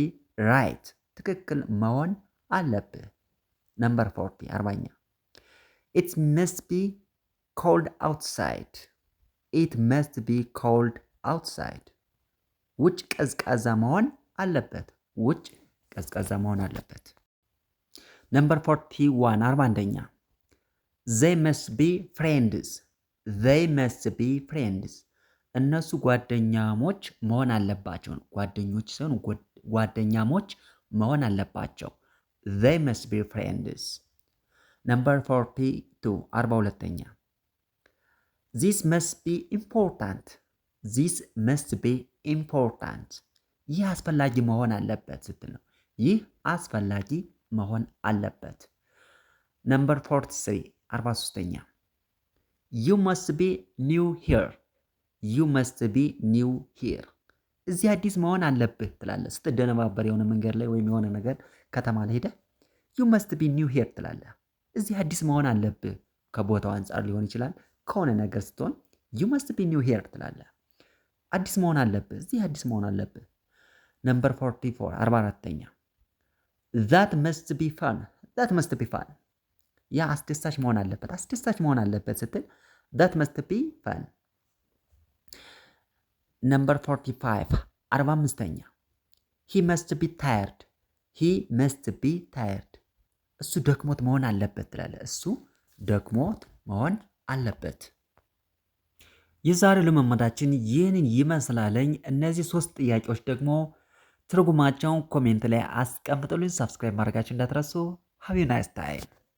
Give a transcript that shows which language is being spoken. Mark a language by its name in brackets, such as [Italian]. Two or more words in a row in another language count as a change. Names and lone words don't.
[English] ራይት [Amharic] ትክክል መሆን አለብህ። [English] number 40 40th it must be cold outside it must be cold outside [Amharic] ውጭ ቀዝቃዛ መሆን አለበት። ውጭ ቀዝቃዛ መሆን አለበት። ነምበር 41 41ኛ [English] they must be friends they must be friends [Amharic] እነሱ ጓደኛሞች መሆን አለባቸው። ጓደኞች ሳይሆን ጓደኛሞች መሆን አለባቸው። [English] they must be friends። [Amharic] ነምበር 42 42ኛ [English] this must be important this must be important [Amharic] ይህ አስፈላጊ መሆን አለበት ስትል ነው። ይህ አስፈላጊ መሆን አለበት። ነምበር 43 43ኛ [English] you must be new here you must be new here [Amharic] እዚህ አዲስ መሆን አለብህ ትላለህ። ስትደነባበር የሆነ መንገድ ላይ ወይም የሆነ ነገር ከተማ ላይ ሄደህ [English] you must be new here [Amharic] ትላለህ። እዚህ አዲስ መሆን አለብህ። ከቦታው አንጻር ሊሆን ይችላል። ከሆነ ነገር ስትሆን [English] you must be new here [Amharic] ትላለህ። አዲስ መሆን አለብህ። እዚህ አዲስ መሆን አለብህ። ነምበር 44 44ኛ [English] that must be fun that must be fun [Amharic] ያ አስደሳች መሆን አለበት። አስደሳች መሆን አለበት ስትል [English] that must be fun። [Amharic] ነምበር 45 45ኛ [English] he must be tired he must be tired [Amharic] እሱ ደክሞት መሆን አለበት ትላለህ። እሱ ደክሞት መሆን አለበት። የዛሬው ልምምዳችን ይህንን ይመስላለኝ። እነዚህ 3 ጥያቄዎች ደግሞ ትርጉማቸውን ኮሜንት ላይ አስቀምጡልኝ። ሰብስክራይብ ማድረጋችሁ እንዳትረሱ። [English] have a nice time